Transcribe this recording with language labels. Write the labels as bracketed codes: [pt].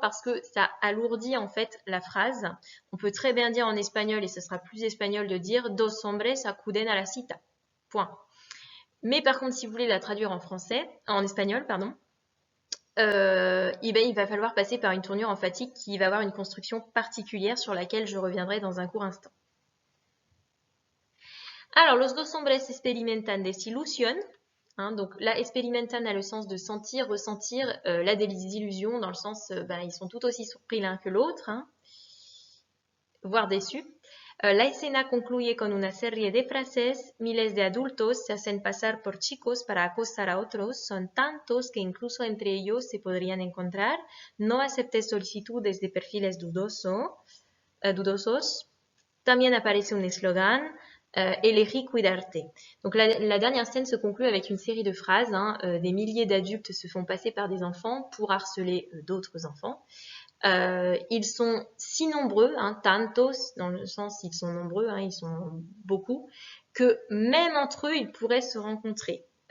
[fr] Parce que ça alourdit, en fait, la phrase. On peut très bien dire en espagnol, et ce sera plus espagnol de dire [es] dos hombres acuden a la cita. [fr] Point. Mais par contre, si vous voulez la traduire en espagnol, pardon, il va falloir passer par une tournure emphatique qui va avoir une construction particulière sur laquelle je reviendrai dans un court instant. [es] Alors, los dos hombres experimentan desilusión. [fr] Hein, donc là, experimentan a le sens de sentir, ressentir la désillusion, dans le sens, ils sont tout aussi surpris l'un que l'autre, hein, voire déçus. [es] La escena concluye con una serie de frases. Miles de adultos se hacen pasar por chicos para acosar a otros. Son tantos que incluso entre ellos se podrían encontrar. No aceptes solicitudes de perfiles dudosos. También aparece un eslogan. Elegí cuidarte. [fr] Donc la dernière scène se conclut avec une série de phrases. Hein, des milliers d'adultes se font passer par des enfants pour harceler d'autres enfants. Ils sont si nombreux, hein, tantos, dans le sens ils sont nombreux, hein, ils sont beaucoup, que même entre eux, ils pourraient se rencontrer.